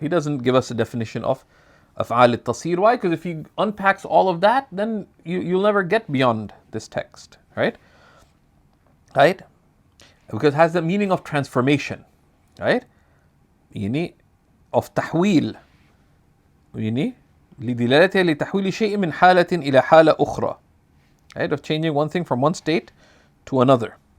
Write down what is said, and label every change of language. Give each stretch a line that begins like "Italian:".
English: He doesn't give us a definition of af'al al-tasir. Why? Because if he unpacks all of that, then you'll never get beyond this text, right? Right? Because it has the meaning of transformation, right? Of tahwil.
Arabic: لدلالته لتحويل شيء من حالة إلى حالة أخرى.
English: Right? Of changing one thing from one state to another.